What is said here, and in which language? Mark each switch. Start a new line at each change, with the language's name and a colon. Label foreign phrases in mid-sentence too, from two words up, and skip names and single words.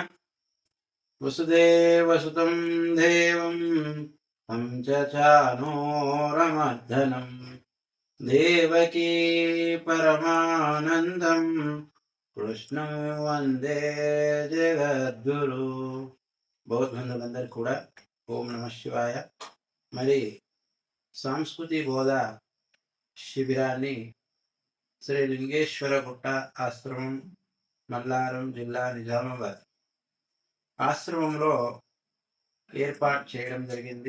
Sanskrit: वसुदेवसुतं देवं तं च चानूरमर्दनं देवकी परमानन्दं कृष्णं वंदे जगद्गुरु।
Telugu: బౌద్ధబంధువులందరికీ కూడా
Sanskrit: ఓం నమ శివాయ.
Telugu: మరి సంస్కృతి బోధ శిబిరాన్ని శ్రీ లింగేశ్వర గుట్ట ఆశ్రమం, మల్లారం జిల్లా, నిజామాబాద్ ఆశ్రమంలో ఏర్పాటు చేయడం జరిగింది.